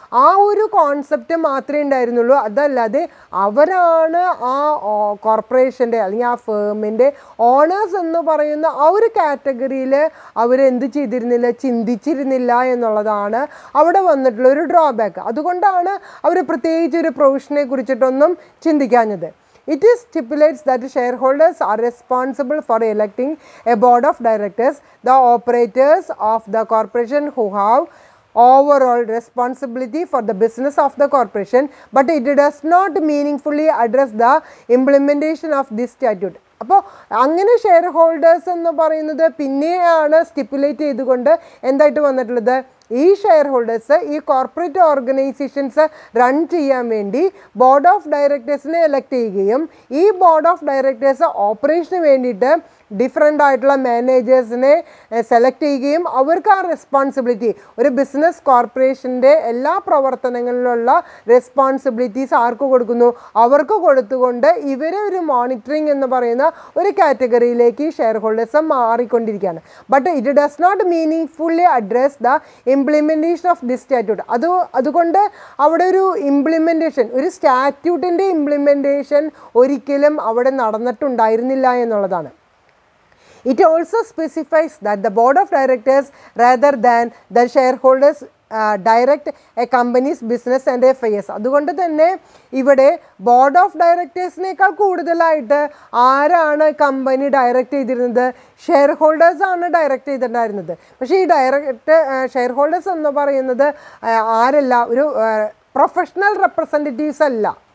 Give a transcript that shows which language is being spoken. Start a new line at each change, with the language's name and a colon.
Malayalam: ആ ഒരു കോൺസെപ്റ്റ് മാത്രമേ ഉണ്ടായിരുന്നുള്ളൂ. അതല്ലാതെ അവരാണ് ആ കോർപ്പറേഷൻ്റെ അല്ലെങ്കിൽ ആ ഫേമിൻ്റെ ഓണേഴ്സ് എന്ന് പറയുന്ന ആ ഒരു കാറ്റഗറിയിൽ അവരെന്ത് ചെയ്തിരുന്നില്ല, ചിന്തിച്ചിരുന്നില്ല എന്നുള്ളതാണ് അവിടെ വന്നിട്ടുള്ള ഒരു ഡ്രോബാക്ക്. അതുകൊണ്ടാണ് അവർ പ്രത്യേകിച്ച് ഒരു പ്രൊവിഷനെ കുറിച്ചിട്ടൊന്നും ചിന്തിക്കാഞ്ഞത്.
English: It stipulates that shareholders are responsible for electing a board of directors, the operators of the corporation who have overall responsibility for the business of the corporation, but it does not meaningfully address the implementation of this statute.
Malayalam: അപ്പോൾ അങ്ങനെ share holders എന്ന് പറയുന്നത് പിന്നെയാണ് stipulate ചെയ്തുകൊണ്ട് എന്തായിട്ട് വന്നിട്ടുള്ളത്, ഈ share holders ഈ കോർപ്പറേറ്റ് ഓർഗനൈസേഷൻസ് റൺ ചെയ്യാൻ വേണ്ടി ബോർഡ് ഓഫ് ഡയറക്ടേഴ്സിനെ എലക്ട് ചെയ്യുകയും ഈ ബോർഡ് ഓഫ് ഡയറക്ടേഴ്സ് ഓപ്പറേഷന് വേണ്ടിയിട്ട് ഡിഫറെൻ്റ് ആയിട്ടുള്ള മാനേജേഴ്സിനെ സെലക്ട് ചെയ്യുകയും അവർക്ക് ആ റെസ്പോൺസിബിലിറ്റി ഒരു ബിസിനസ് കോർപ്പറേഷൻ്റെ എല്ലാ പ്രവർത്തനങ്ങളിലുള്ള റെസ്പോൺസിബിലിറ്റീസ് ആർക്ക് കൊടുക്കുന്നു, അവർക്ക് കൊടുത്തുകൊണ്ട് ഇവരെ ഒരു മോണിറ്ററിങ് എന്ന് പറയുന്ന ഒരു കാറ്റഗറിയിലേക്ക് ഷെയർ ഹോൾഡേഴ്സ് മാറിക്കൊണ്ടിരിക്കുകയാണ്.
English: But it does not meaningfully address the implementation of this statute.
Malayalam: അതുകൊണ്ട് അവിടെ ഒരു ഇംപ്ലിമെൻറ്റേഷൻ, ഒരു സ്റ്റാറ്റ്യൂട്ടിൻ്റെ ഇംപ്ലിമെൻറ്റേഷൻ ഒരിക്കലും അവിടെ നടന്നിട്ടുണ്ടായിരുന്നില്ല എന്നുള്ളതാണ്.
English: It also specifies that the board of directors rather than the shareholders direct a company's business and affairs.
Malayalam: അതുകൊണ്ട് തന്നെ ഇവിടെ ബോർഡ് ഓഫ് ഡയറക്ടേഴ്സിനേക്കാൾ കൂടുതലായിട്ട് ആരാണ് കമ്പനി ഡയറക്റ്റ് ചെയ്തിരുന്നത്, ഷെയർ ഹോൾഡേഴ്സാണ് ഡയറക്റ്റ് ചെയ്തിട്ടുണ്ടായിരുന്നത്. പക്ഷേ ഈ ഷെയർ ഹോൾഡേഴ്സ് എന്ന് പറയുന്നത് ആരല്ല, ഒരു പ്രൊഫഷണൽ റെപ്രസെൻറ്റേറ്റീവ്സ് അല്ല.